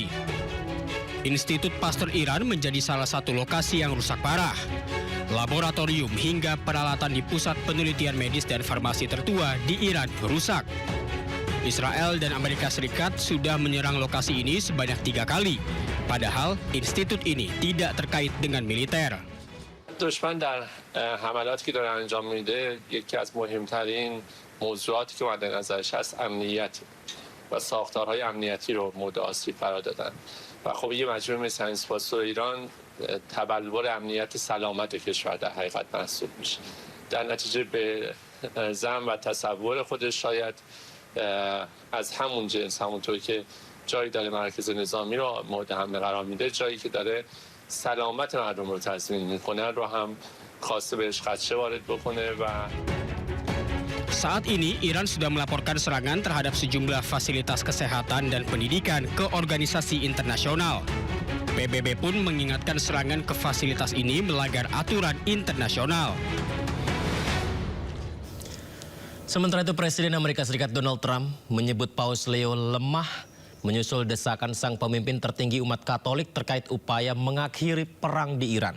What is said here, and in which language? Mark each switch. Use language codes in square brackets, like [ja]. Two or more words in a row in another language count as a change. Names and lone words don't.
[id] Institut Pasteur Iran menjadi salah satu lokasi yang rusak parah. Laboratorium hingga peralatan di pusat penelitian medis dan farmasi tertua di Iran rusak. Israel dan Amerika Serikat sudah menyerang lokasi ini sebanyak 3 kali. Padahal institut ini tidak terkait dengan militer. [fa] دشمن در حملاتی که داره انجام میده یکی از مهمترین موضوعاتی که مد نظرش هست امنیت و ساختارهای امنیتی رو مورد آسیب قرار دادن و خب یه مجموعه مثل انسپاسو ایران تبلور امنیت سلامت کشور در حقیقت محسوب میشه در نتیجه به ظن و تصور خودش شاید از همون جنس همونطور که جایی داره مرکز نظامی رو مورد حمله قرار میده جایی که داره سلامت مردم رو تضمین میکنه رو هم خواسته بهش خدشه وارد بکنه و [id] Saat ini, Iran sudah melaporkan serangan terhadap sejumlah fasilitas kesehatan dan pendidikan ke organisasi internasional. PBB pun mengingatkan serangan ke fasilitas ini melanggar aturan internasional. Sementara itu, Presiden Amerika Serikat Donald Trump menyebut Paus Leo lemah menyusul desakan sang pemimpin tertinggi umat Katolik terkait upaya mengakhiri perang di Iran.